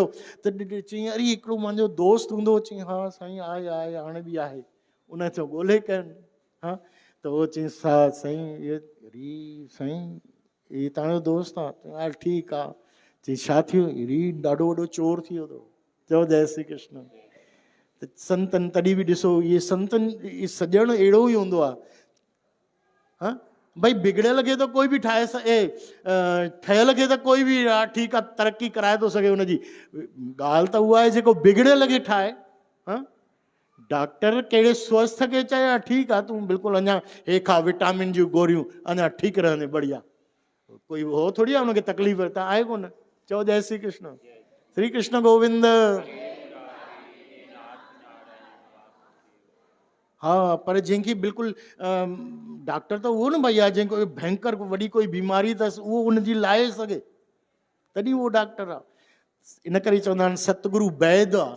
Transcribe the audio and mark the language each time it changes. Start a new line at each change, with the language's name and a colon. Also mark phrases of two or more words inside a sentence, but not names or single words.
Sindhi: त चई अरे हिकिड़ो मुंहिंजो दोस्त हूंदो। चई हा साईं आहे हाणे बि आहे। उन चयो ॻोल्हे कनि। हा त उहो चई साईं अरे साईं इहे तव्हांजो दोस्त आहे। हा ठीकु आहे। चई छा थियो। अरे ॾाढो वॾो चोर थी वियो अथव। चओ जय श्री कृष्ण। त संतन तॾहिं बि ॾिसो इहे संतनि सॼण अहिड़ो ई हूंदो आहे। हा भई बिगड़ियल खे त कोई बि ठाहे ठहियल खे त कोई बि ठीकु आहे तरक़ी कराए थो सघे। हुनजी ॻाल्हि त उहा आहे जेको बिगड़ियल खे ठाहे। हा डॉक्टर कहिड़े स्वस्थ खे चए ठीकु आहे तूं बिल्कुलु अञा हे खा विटामिन जूं गोरियूं अञा ठीकु रहंदे बढ़िया। कोई हो थोरी आहे हुनखे तकलीफ़ त आहे कोन। चओ जय श्री कृष्ण। श्री कृष्ण गोविंद। हा पर जंहिंखे बिल्कुलु डॉक्टर त उहो न भई आहे जंहिंखे भयंकर वॾी कोई बीमारी अथसि उहो उनजी लाहे सघे तॾहिं उहो डॉक्टर आहे। इन करे चवंदा आहिनि सतगुरु बैद आहे।